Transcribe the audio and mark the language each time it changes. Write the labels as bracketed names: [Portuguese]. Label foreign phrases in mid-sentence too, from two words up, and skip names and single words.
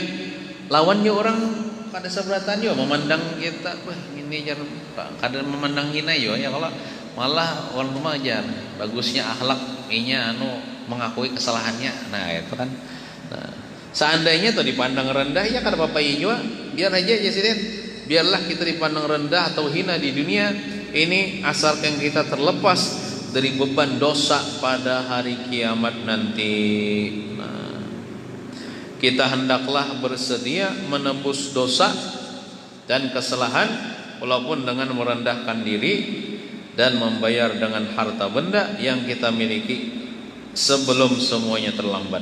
[Banjar] Lawannya orang kada seberatan yo memandang kita, wah ini jangan kada memandang hina yo ya kalau malah orang rumah ajar bagusnya akhlak inya mengakui kesalahannya. Nah itu kan nah, seandainya tuh dipandang rendah ya kada apa-apa juga biar aja sidin biarlah kita dipandang rendah atau hina di dunia ini asalkan kita terlepas dari beban dosa pada hari kiamat nanti. [Indonesian] Nah, kita hendaklah bersedia menebus dosa dan kesalahan walaupun dengan merendahkan diri dan membayar dengan harta benda yang kita miliki sebelum semuanya terlambat.